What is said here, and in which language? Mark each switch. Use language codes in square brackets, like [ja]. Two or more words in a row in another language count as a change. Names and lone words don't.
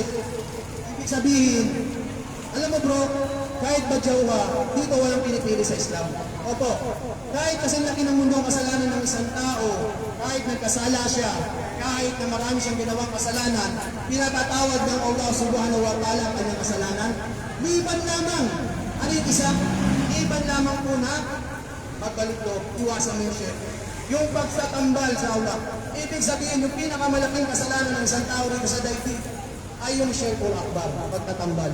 [tl] Ibig sabihin, alam mo bro, kahit badyaw ka, dito walang pinipili sa Islam. Opo, kahit kasi laki ng mundo ang kasalanan ng isang tao, kahit nagkasala siya, kahit na marami siyang ginawang kasalanan, pinatatawad ng [ar] الله سبحانه وتعالى [tl] ang kanyang kasalanan. Liban lamang, ano yung isa? Liban lamang po na pagbalik ko, iwasan mo yung shirk. Yung pagsatambal sa Allah. Ibig sabihin, yung pinakamalaking kasalanan ng isang tao rito sa daigdig ay yung [ar] الشرك الأكبر, [tl] pagtatambal.